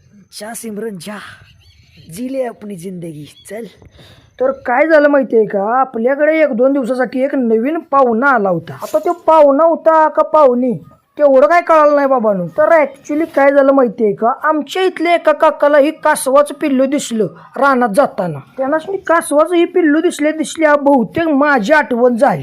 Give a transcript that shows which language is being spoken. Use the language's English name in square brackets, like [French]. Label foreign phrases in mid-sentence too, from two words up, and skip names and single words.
[Hindi] जा सिमरन जा, जी ले अपनी जिंदगी चल. [Marathi] तर काय झालं माहिती आहे का, आपल्याकडे 1-2 दिवसासाठी एक नवीन पाहुणा आला होता. आता तो पाहुणा होता का पाहुणी तेवढं काय कळालं नाही बाबांनो. तर ॲक्च्युली काय झालं माहिती आहे का, आमच्या इथल्या एका काकाला ही कासवाचं पिल्लू दिसलं रानात जाताना. त्यांनाच मी कासवाचं ही पिल्लू दिसल्या बहुतेक माझी आठवण झाली.